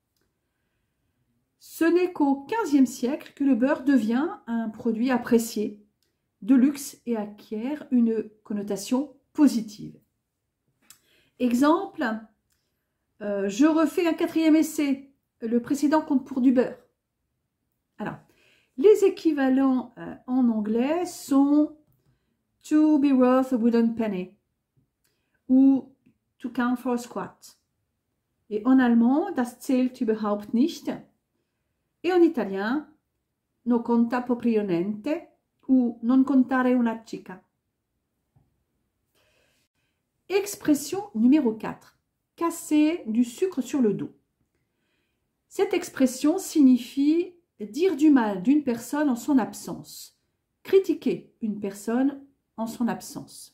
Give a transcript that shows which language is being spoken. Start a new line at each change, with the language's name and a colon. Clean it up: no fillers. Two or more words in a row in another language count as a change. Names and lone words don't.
French: Ce n'est qu'au XVe siècle que le beurre devient un produit apprécié, de luxe et acquiert une connotation positive. Exemple, je refais un 4e essai, le précédent compte pour du beurre. Alors, les équivalents en anglais sont
English: to be worth a wooden penny
French: ou
English: to count for a squat.
French: Et en allemand,
German: das zählt überhaupt nicht. Et en italien,
Italian: no conta proprio niente ou non contare una chica.
French: Expression numéro 4. Casser du sucre sur le dos. Cette expression signifie dire du mal d'une personne en son absence, critiquer une personne en son absence.